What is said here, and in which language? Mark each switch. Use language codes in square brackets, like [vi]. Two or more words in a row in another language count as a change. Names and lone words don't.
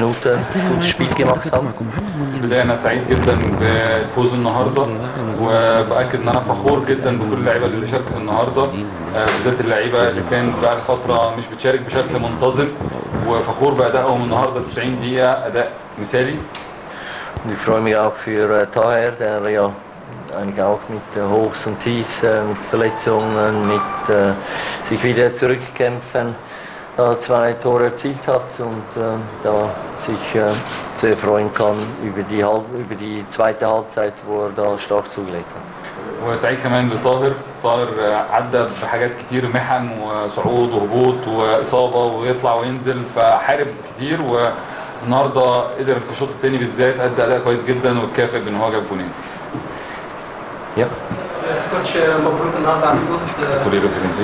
[de] gutes Spiel gemacht haben. [ar] البداية أنا سعيد جدا بفوز النهاردة، وبأكد إن أنا فخور جدا بكل اللعيبة اللي شاركت النهاردة، بالذات اللعيبة اللي كان بقى فترة مش بتشارك بشكل منتظم، وفخور بأدائهم النهاردة 90 دقيقة أداء مثالي. [de] Und ich freue mich auch für Taher, der ja eigentlich auch mit Hochs und Tiefs, mit Verletzungen, mit sich wieder zurückkämpfen, da 2 Tore erzielt hat und da sich sehr freuen kann über die zweite Halbzeit, wo er da stark zugelegt hat. [ar] وسعيد كمان لطاهر. طاهر عدى بحاجات كتير، محن وصعود وهبوط وإصابة ويطلع وينزل، فحارب كتير، والنهارده قدر في الشوط الثاني بالذات أدى أداء كويس جدا واتكافئ بإن هو جاب جونين. بس كوتش مبروك النهارده على الفوز.